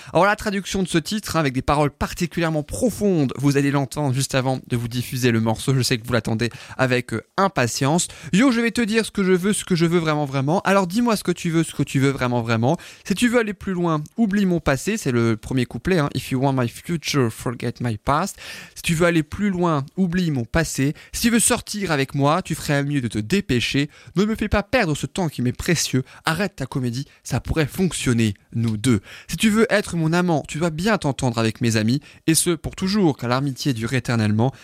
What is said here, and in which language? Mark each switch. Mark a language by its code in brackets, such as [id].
[fr] Alors la traduction de ce titre, hein, avec des paroles particulièrement profondes, vous allez l'entendre juste avant de vous diffuser le morceau, je sais que vous l'attendez avec impatience. Yo, je vais te dire ce que je veux vraiment vraiment, alors dis-moi ce que tu veux vraiment vraiment. Si tu veux aller plus loin, oublie mon passé, c'est le premier couplet, hein. [en] If you want my future, forget my past. [fr] Si tu veux aller plus loin, oublie mon passé. Si tu veux sortir avec moi, tu ferais mieux de te dépêcher. Ne me fais pas perdre ce temps qui m'est précieux. Arrête ta comédie, ça pourrait fonctionner, nous deux. Si tu veux être mon amant, tu dois bien t'entendre avec mes amis, et ce, pour toujours, car l'amitié dure éternellement.